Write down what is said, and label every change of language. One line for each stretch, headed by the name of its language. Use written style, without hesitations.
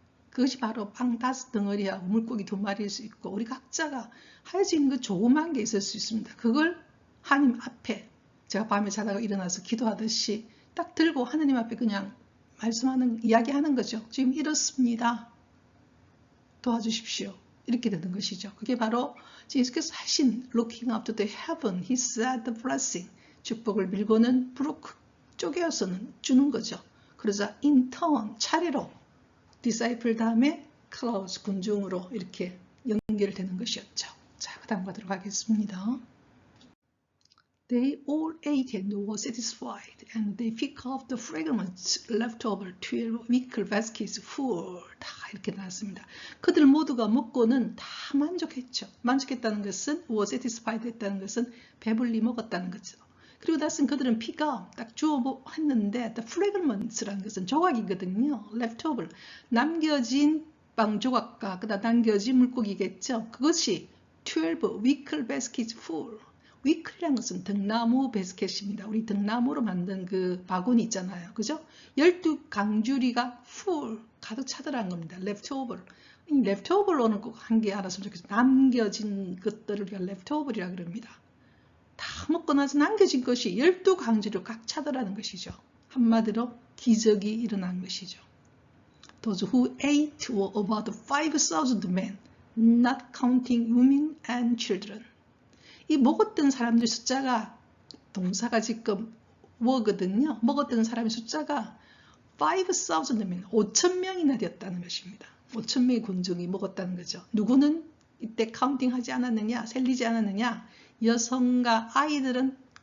Korean: 그것이 바로 빵 5덩어리하고 물고기 2마리일 수 있고 우리 각자가 할 수 있는 것 조그만 게 있을 수 있습니다. 그걸 하나님 앞에 제가 밤에 자다가 일어나서 기도하듯이 딱 들고 하나님 앞에 그냥 이야기하는 거죠. 지금 이렇습니다. 도와주십시오. 이렇게 되는 것이죠. 그게 바로 예수께서 하신
English: looking up to the heaven, he said the blessing.
Korean: 축복을 빌고는 broke, 쪼개어서는 주는 거죠. 그러자 in turn, 차례로 disciple 다음에 crowds, 군중으로 이렇게 연결되는 것이었죠. 자, 그 다음 가도록 하겠습니다.
English: They all ate and were satisfied, and they picked up the fragments left over 12 wicker baskets full.
Korean: 다 이렇게 나왔습니다. 그들 모두가 먹고는 다 만족했죠. 만족했다는 것은
English: were satisfied
Korean: 했다는 것은 배불리 먹었다는 거죠. 그리고 나서 그들은 피가 딱 주어 했는데 the fragments라는 것은 조각이거든요. left over, 남겨진 빵 조각과 그다음 남겨진 물고기겠죠.
English: 그것이 12 wicker baskets full.
Korean: 위클이라는 것은 등나무 베스켓입니다. 우리 등나무로 만든 그 바구니 있잖아요. 그죠? 12강주리가 full, 가득 차더라는 겁니다.
English: leftover.
Korean: 이 leftover로는 꼭 한 개 알았으면 좋겠어요. 남겨진 것들을 우리가 leftover이라고 그럽니다. 다 먹고 나서 남겨진 것이 12강주리로 꽉 차더라는 것이죠. 한마디로 기적이 일어난 것이죠.
English: Those who ate were about 5,000 men, not counting women and children.
Korean: 이 먹었던 사람들 숫자가 동사가 지금 were거든요. 먹었던 사람의 숫자가 5,000명, 5,000명이나 되었다는 것입니다. 5,000명의 군중이 먹었다는 거죠. 누구는 이때 카운팅하지 않았느냐, 셀리지 않았느냐? 여성과 아이들은